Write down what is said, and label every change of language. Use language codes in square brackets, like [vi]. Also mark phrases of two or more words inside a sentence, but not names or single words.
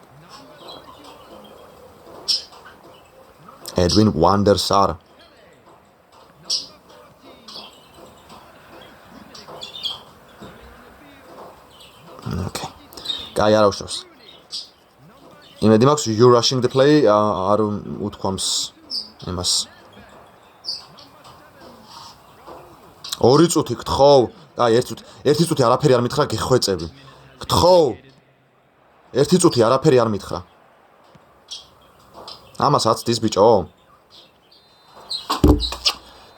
[ka] Edwin van der Sar. Okay. კაი არ აღშობს. იმედი მაქვს [en] you rushing the play [ka] არ უთქვამს იმას. 2 წუთი გთხოვ. კაი 1 წუთი არაფერი არ მითხრა, გეხვეწები. გთხოვ. 1 წუთი არაფერი არ მითხრა. ამას აცდის ბიჭო.